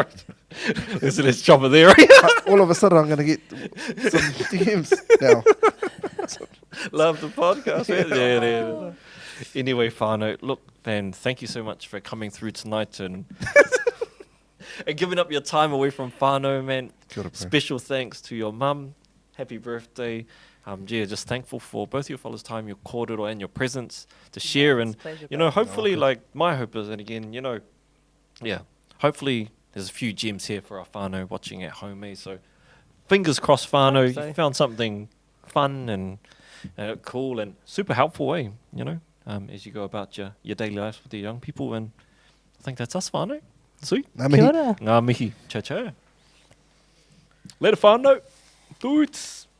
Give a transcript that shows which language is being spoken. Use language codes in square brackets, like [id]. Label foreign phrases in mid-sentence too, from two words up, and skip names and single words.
[en] Let's chop it there. All of a sudden, I'm going to get some DMs now. Love the podcast. Yeah. Anyway, whānau, look, man, thank you so much for coming through tonight and and giving up your time away from whānau, man. [mi] Kia ora, [en] bro. Special thanks to your mum. Happy birthday. Yeah, just thankful for both your fellas' time, your kōrero and your presence to share. And, pleasure, you know, bro. hopefully, like, my hope is, and again, you know, yeah, hopefully there's a few gems here for our whānau watching at home, eh? So, fingers crossed, whānau, Hope so. you found something fun and cool and super helpful way, you know, as you go about your daily lives with the young people. And I think that's us, whānau. Sweet. [mi] Ngā Kia mihi. ora. Ngā mihi. [en] Cha cha. Later, whānau. Toots.